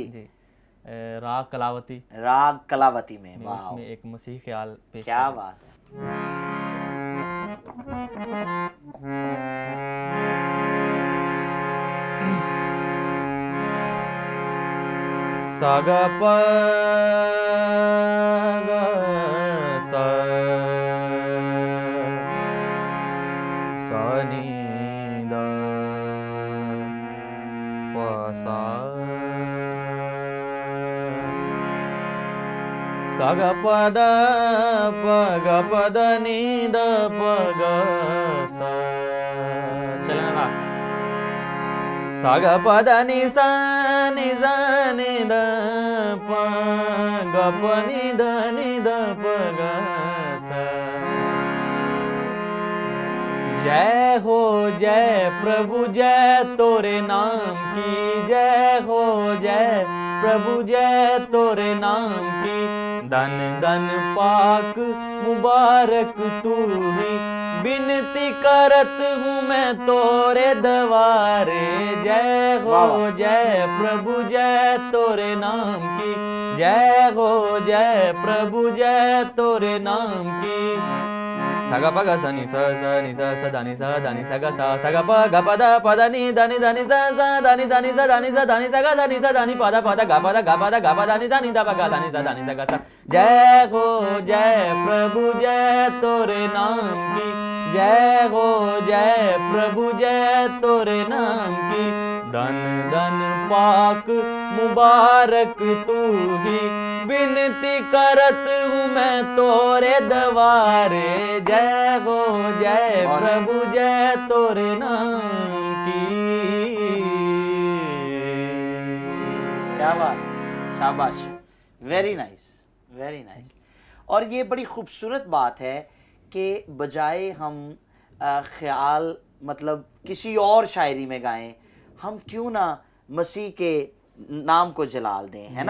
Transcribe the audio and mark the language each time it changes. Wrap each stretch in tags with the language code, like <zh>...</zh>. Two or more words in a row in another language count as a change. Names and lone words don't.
<hi>राग कलावती में उसमें एक मसीही ख्याल पेश। क्या बात है। सागा प गा सा सा नी दा प सा सा गा प द नी द प गा सा। चलना ना। सा गा प द नी सा नी सा नी द प गा प नी द प गा सा। जय हो जय प्रभु जय तोरे नाम की, जय हो जय प्रभु जय तोरे नाम की, धन धन पाक मुबारक तू ही, बिनती करत हूँ मैं तोरे दवारे। जय वाह हो वाह। जय प्रभु जय तोरे नाम की, जय हो जय प्रभु जय तोरे नाम की। सगा पगा सनी स नी स धा नी स गा सा प ग प द प द नी ध नी स ध नी ध नी स ध नी स ध नी स गा ध नी स ध नी प द ग प द ग प द ग प ध नी ध नी ध प ग ध नी स गा सा। जय हो जय प्रभु जय तोरे नाम की, जय हो जय प्रभु जय तोरे नाम की। धन धन पाक मुबारक तू ही, बिनती करत हूँ मैं तोरे दवारे। जय हो जय प्रभु जय तोरे नाम की। क्या बात, शाबाश,</hi> <en>very nice, very nice.</en> <hi>और ये बड़ी खूबसूरत बात है कि बजाय हम ख्याल मतलब किसी और शायरी में गाएं, हम क्यों ना मसीह के नाम को जलाल दें, है ना?</hi>